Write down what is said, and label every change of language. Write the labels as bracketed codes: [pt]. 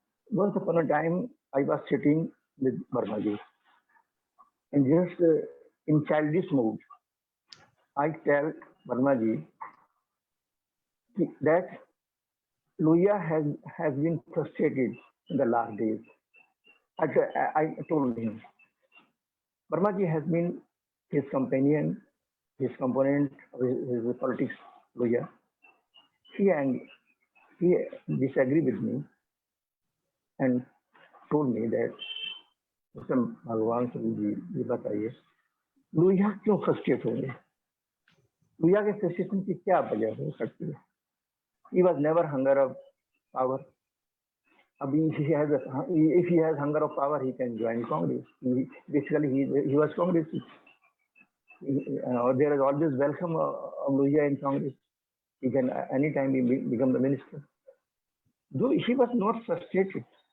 [en] Once upon a time, I was sitting with Varmaji, and just in childish mood, I tell Varmaji that Lohiya has been frustrated in the last days. I told him, Varmaji has been his companion, his component of his politics, Lohiya. He disagreed with me and told me that, [hi] भगवान स्वरूप जी ये बताइए लोहिया क्यों frustrate होंगे? लोहिया के frustration की क्या वजह हो सकती है? [en] He was never hunger of power. If he has hunger of power, he can join Congress. He was Congress. There is always welcome of Lohiya in Congress. He can anytime become the minister. Though he was not frustrated.